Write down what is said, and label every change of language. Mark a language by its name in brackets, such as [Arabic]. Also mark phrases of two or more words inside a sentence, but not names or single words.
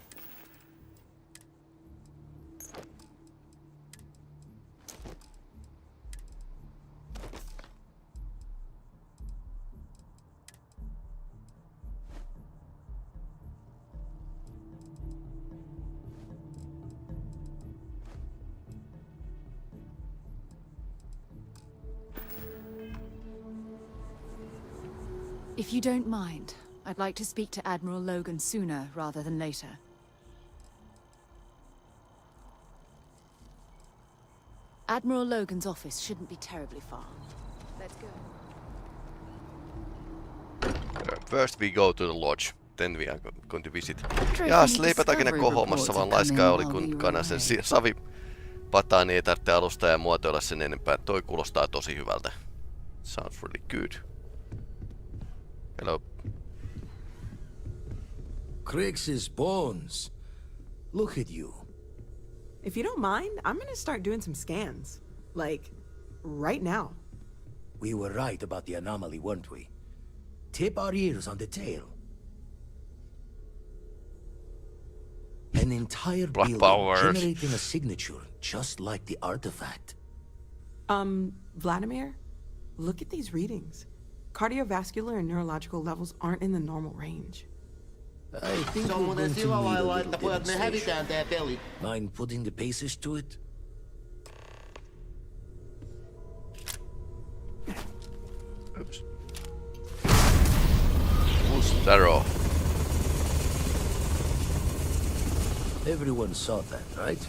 [English] If you don't mind, I'd like to speak to Admiral Logan sooner rather than later. Admiral Logan's office shouldn't be terribly far. Let's go. First we go to the lodge, then we are going to visit. Trophy [Finnish] Jaas, leipätäkin ne [English] discovery [Finnish] kohoamassa, [English] reports [Finnish] vaan [English] have come [Finnish] laiskaa [English] in [Finnish] oli [English] while we [Finnish] kun [English] were [Finnish] kanasen [English] away. [Finnish] savi pataan, niin ei tarvitse alustaa ja muotoilla sen enempää. Toi kuulostaa tosi hyvältä. [English] Sounds really good. Hello. Crix's bones. Look at you. If you don't mind, I'm gonna start doing some scans. Like, right now. We were right about the anomaly, weren't we? Tip our ears on the tail. An entire Black building powers. generating a signature, just like the artifact. Vladimir, look at these readings. Cardiovascular and neurological levels aren't in the normal range. I think [Finnish] Se on [English] we're [Finnish] muuten [English] going to [Finnish] sillä [English] need a [Finnish] lailla, [English] little [Finnish] että pojat me [English] demonstration. [Finnish] hävitään tää peli. [English] Mind putting the paces to it? Oops. Boost arrow. Everyone saw that, right?